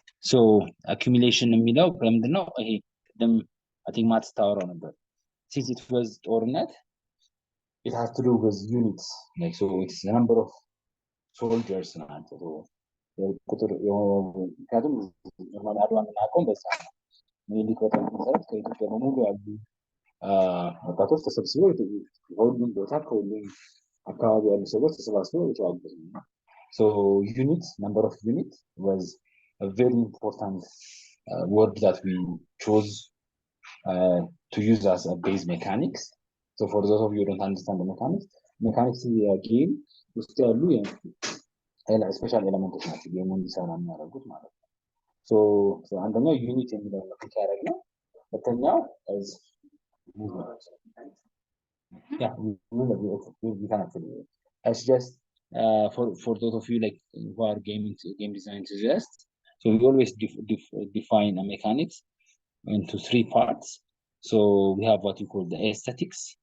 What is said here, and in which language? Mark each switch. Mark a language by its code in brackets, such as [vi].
[am] So accumulation የሚለው ምንድን ነው? ይሄ ቅድም [en] I think [am] ማትስ ታወራው ነበር። [en] Since it was ጦርነት it has to do with units. Like so it's the number of soldiers [am] ናቸው። ቁጥር ምክንያቱም ኖርማሊ አድዋን እናውቀውም በዛ ሚኒሊክ በጣም መሰረት ከኢትዮጵያ በሙሉ ያሉ ወጣቶች ተሰብስበው ከሁሉም ቦታ ከሁሉም አካባቢ ያሉ ሰዎች ተሰባስበው የተዋጉት ነው። [en] So unit, number of unit was a very important word that we chose to use as a base mechanics. So for those of you who don't understand the mechanics [am] game ውስጥ ያሉ ስፔሻል ኤሌመንቶች ናቸው ጌሙን እንዲሰራ የሚያደርጉት ማለት ነው። So አንደኛው ዩኒት የሚለው ነው ፒክ ያደረግነው። ሁለተኛው [en] is movement. Yeah, we can actually it's just for those of you like who are game design enthusiasts. So we always define a mechanics into three parts. So we have what you call the aesthetics,